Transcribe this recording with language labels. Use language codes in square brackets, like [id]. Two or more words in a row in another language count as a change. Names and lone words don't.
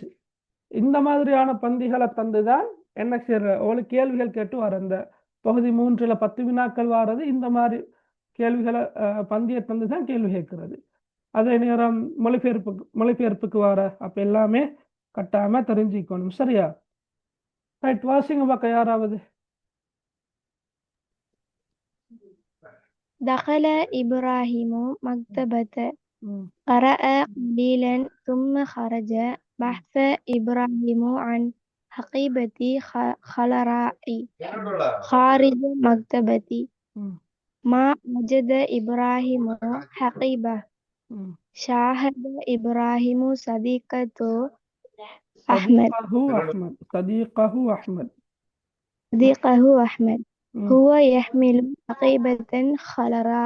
[ta] இந்த மாதிரியான பந்திகளை தந்து தான் என்ன செய்யற உங்களுக்கு கேள்விகள் கேட்டு வர. இந்த பகுதி 3ல் 10 வினாக்கள் வாரது இந்த மாதிரி கேள்விகளை பந்தியை தந்து தான் கேள்வி கேட்கறது. அதே நேரம் மொழிபெயர்ப்புக்கு வர. அப்ப எல்லாமே கட்டாயமா தெரிஞ்சுக்கணும். சரியா? ரைட். வாசிங்க பார்க்க யாராவது. [ar] دخل إبراهيم مكتبة قرأ قليلا ثم خرج بحث إبراهيم عن حقيبة خضراء خارج مكتبة ما وجد إبراهيم حقيبة شاهد إبراهيم صديقه أحمد هو يحمل حقيبة خضراء.